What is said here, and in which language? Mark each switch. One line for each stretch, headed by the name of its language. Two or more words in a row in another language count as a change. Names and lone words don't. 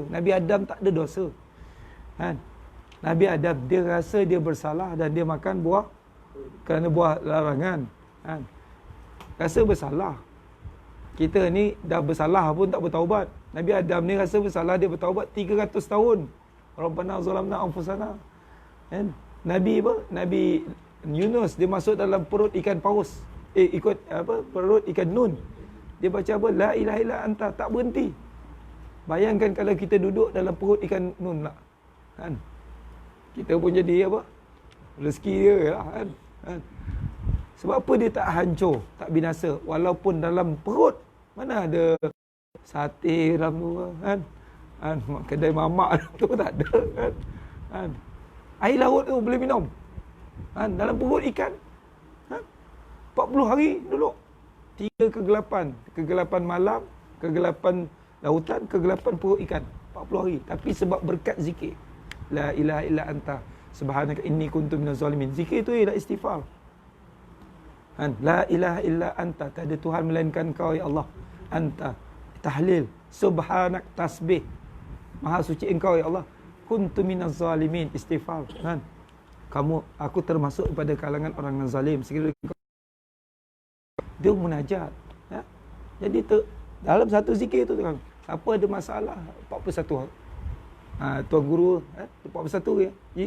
Malay: Nabi Adam tak ada dosa. Kan? Nabi Adam dia rasa dia bersalah dan dia makan buah kerana buah larangan. Kan? Rasa bersalah. Kita ni dah bersalah pun tak bertaubat. Nabi Adam ni rasa bersalah, dia bertaubat 300 tahun.
Arabic: ربنا ظلمنا أنفسنا.
Malay: Kan? Nabi apa? Nabi Yunus dia masuk dalam perut ikan paus. Ikut apa? Perut ikan nun. Dia baca apa?
Arabic: لا إله إلا أنت,
Malay: tak berhenti. Bayangkan kalau kita duduk dalam perut ikan nun lah. Kan? Kita pun jadi apa? Rezeki dia lah kan? Kan? Sebab apa dia tak hancur, tak binasa walaupun dalam perut mana ada sate dalam tu kan? Kan? Kedai mamak tu tak ada kan? Kan? Air laut tu boleh minum. Kan? Dalam perut ikan. Kan? 40 hari duduk. 3 kegelapan. Kegelapan malam, kegelapan lautan, kegelapan perut ikan. 40 hari. Tapi sebab berkat zikir.
Arabic: لا إله إلا أنت. سبحانك إني كنت من الظالمين.
Malay: Zikir tu ialah istighfar. Kan?
Arabic: لا إله إلا أنت.
Malay: Tak ada Tuhan melainkan kau
Arabic: يا الله.
Malay: Anta. Tahlil. Subhanak tasbih. Maha suci engkau
Arabic: يا الله. كنت من الظالمين,
Malay: istighfar. Kan? Aku termasuk pada kalangan orang yang zalim. Sekiranya dia munajat. Ya? Jadi dalam satu zikir tu kan, siapa ada masalah 41 hari. Tuan guru 41 ya. Ya.